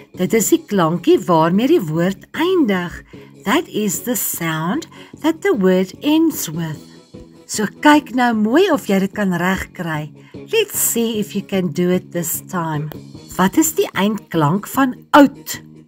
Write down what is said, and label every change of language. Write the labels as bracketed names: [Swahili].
[Afrikaans] Dit is die klankie waarmee die woord eindig. [English] That is the sound that the word ends with. [Afrikaans] So kyk nou mooi of jy dit kan regkry. [English] Let's see if you can do it this time. [Afrikaans] Wat is die eindklank van oud?